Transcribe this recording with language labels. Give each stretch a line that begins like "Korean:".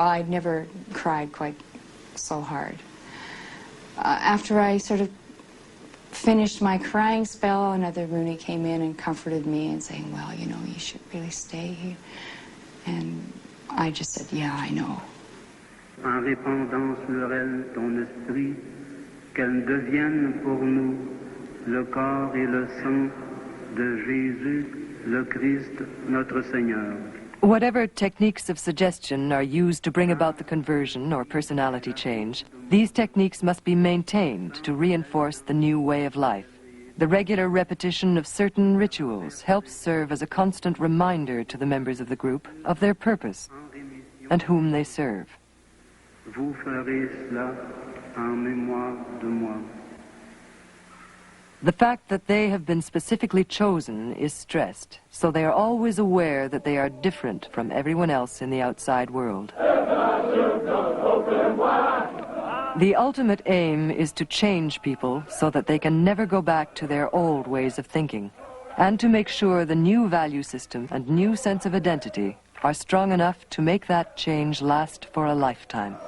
English: I'd never cried quite so hard. After I sort of finished my crying spell, another Rooney came in and comforted me and saying, well, you know, you should really stay here. And I just said, yeah, I know.
French: En répandant sur elle ton esprit, qu'elle devienne pour nous le corps et le sang de Jésus, le Christ, notre Seigneur.
English: Whatever techniques of suggestion are used to bring about the conversion or personality change, these techniques must be maintained to reinforce the new way of life. The regular repetition of certain rituals helps serve as a constant reminder to the members of the group of their purpose and whom they serve.
French: Vous ferez cela en mémoire de moi.
English: The fact that they have been specifically chosen is stressed, so they are always aware that they are different from everyone else in the outside world. The ultimate aim is to change people so that they can never go back to their old ways of thinking, and to make sure the new value system and new sense of identity are strong enough to make that change last for a lifetime.